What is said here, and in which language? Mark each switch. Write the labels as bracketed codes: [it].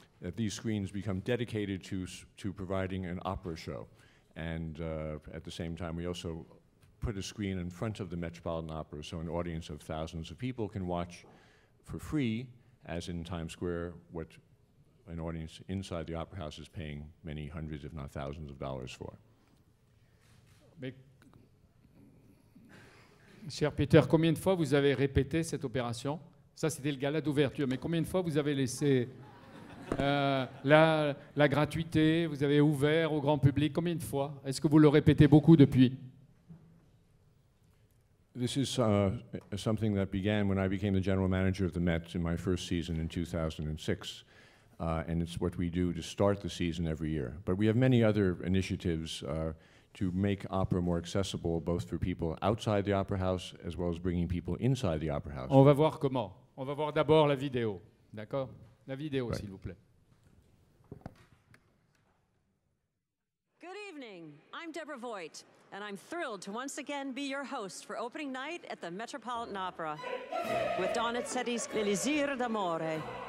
[en] That these screens become dedicated to providing an opera show, and at the same time we also put a screen in front of the Metropolitan Opera so an audience of thousands of people can watch for free, as in Times Square, what an audience inside the Opera House is paying many hundreds, if not thousands of dollars for. [fr] Mais, cher Peter, combien de fois vous avez répété cette opération? Ça, c'était le gala d'ouverture, mais combien de fois vous avez laissé la gratuité, vous avez ouvert au grand public? Combien de fois? Est-ce que vous le répétez beaucoup depuis? [en] This is something that began when I became the general manager of the Met in my first season in 2006. And it's what we do to start the season every year. But we have many other initiatives to make opera more accessible, both for people outside the Opera House as well as bringing people inside the Opera House. [fr] On va voir comment. On va voir d'abord la vidéo. D'accord? La vidéo, s'il vous plaît. [en] Good evening. I'm Deborah Voigt, and I'm thrilled to once again be your host for opening night at the Metropolitan Opera with Donizetti's L'Elisir d'Amore.